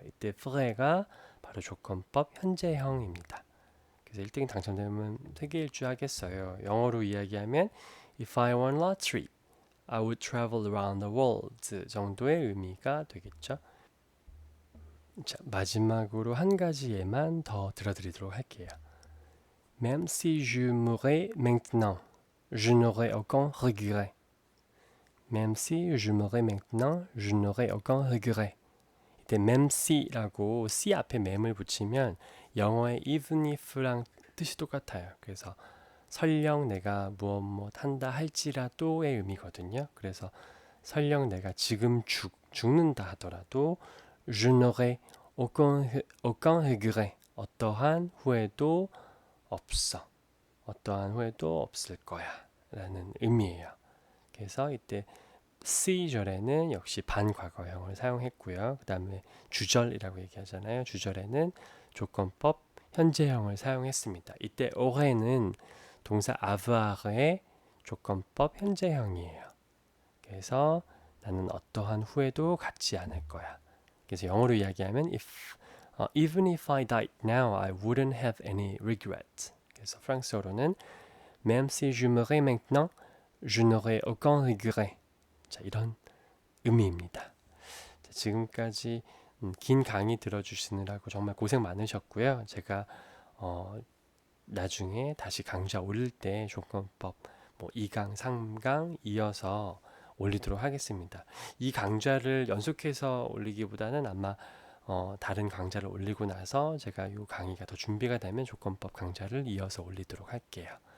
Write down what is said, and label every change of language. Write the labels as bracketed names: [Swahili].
[Korean] 이때 feraire가 바로 조건법 현재형입니다. 그래서 1등이 당첨되면 세계 일주 하겠어요. 영어로 이야기하면 [English] If I won lottery, I would travel around the world [Korean] 정도의 의미가 되겠죠. 자, 마지막으로 한 가지 예만 더 들어드리도록 할게요. [French] Même si je mourais maintenant, je n'aurais aucun regret. Même si je mourais maintenant, je n'aurais aucun regret. [Korean] 이때 même si라고 si 앞에 mem을 붙이면 영어의 even if랑 뜻이 똑같아요. 그래서 설령 내가 무엇 한다 할지라도의 의미거든요. 그래서 설령 내가 지금 죽는다 하더라도 [French] je n'aurais aucun regret. [Korean] 어떠한 후회도 없어. 어떠한 후회도 없을 거야. 라는 의미예요. 그래서 이때 C절에는 역시 반과거형을 사용했고요. 그 다음에 주절이라고 얘기하잖아요. 주절에는 조건법 현재형을 사용했습니다. 이때 auraire는 동사 avoir의 조건법 현재형이에요. 그래서 나는 어떠한 후회도 갖지 않을 거야. 그래서 영어로 이야기하면 [English] even if I died now, I wouldn't have any regret. [Korean] 그래서 프랑스어로는 [French] même si je mourais maintenant, je n'aurais aucun regret. [Korean] 자, 이런 의미입니다. 자, 지금까지 긴 강의 들어주시느라고 정말 고생 많으셨고요. 제가 나중에 다시 강좌 올릴 때 조건법 2강, 3강 이어서 올리도록 하겠습니다. 이 강좌를 연속해서 올리기보다는 아마 다른 강좌를 올리고 나서 제가 이 강의가 더 준비가 되면 조건법 강좌를 이어서 올리도록 할게요.